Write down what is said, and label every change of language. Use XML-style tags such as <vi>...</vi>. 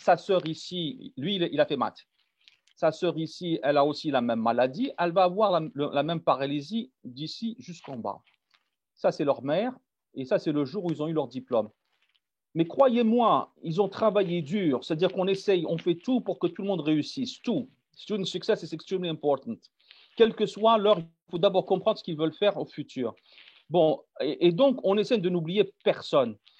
<fr>Sa sœur ici, lui, il a fait maths. Sa sœur ici, elle a aussi la même maladie. Elle va avoir la même paralysie d'ici jusqu'en bas. Ça, c'est leur mère. Et ça, c'est le jour où ils ont eu leur diplôme. Mais croyez-moi, ils ont travaillé dur. C'est-à-dire qu'on essaye, on fait tout pour que tout le monde réussisse. Tout.</fr> <en>Student success is extremely important.</en> <fr>Quel que soit l'heure, il faut d'abord comprendre ce qu'ils veulent faire au futur. Bon, et donc, on essaie de n'oublier personne.</fr>